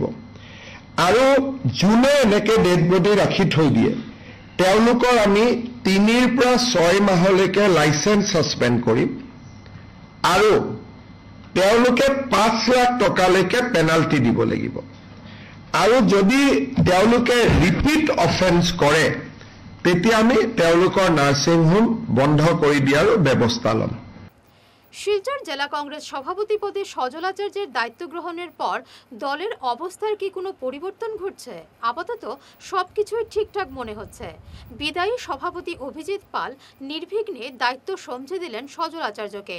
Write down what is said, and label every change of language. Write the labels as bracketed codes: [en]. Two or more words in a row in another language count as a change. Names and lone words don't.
[as] আৰু যোনে এনেকে ডেড বডি ৰাখি থৈ দিয়ে তেওঁলোকৰ আমি 3 পৰা 6 মাহলৈকে [en] license suspend [as] কৰিম আৰু তেওঁলোকে 5 লাখ টকালৈকে পেনাল্টি দিব লাগিব। আৰু যদি তেওঁলোকে [en] repeat offence [as] কৰে তেতিয়া আমি তেওঁলোকৰ [en] nursing home [as] বন্ধ কৰি দিয়াৰ ব্যৱস্থা ল'ম। [bn] শিলচর জেলা কংগ্রেস সভাপতি পদে সজল আচার্যের দায়িত্ব গ্রহণের পর দলের অবস্থার কি কোনো পরিবর্তন ঘটছে? আপাতত সবকিছুই ঠিকঠাক মনে হচ্ছে। বিদায়ী সভাপতি অভিজিৎ পাল নির্বিঘ্নে দায়িত্ব সমঝে দিলেন সজল আচার্যকে।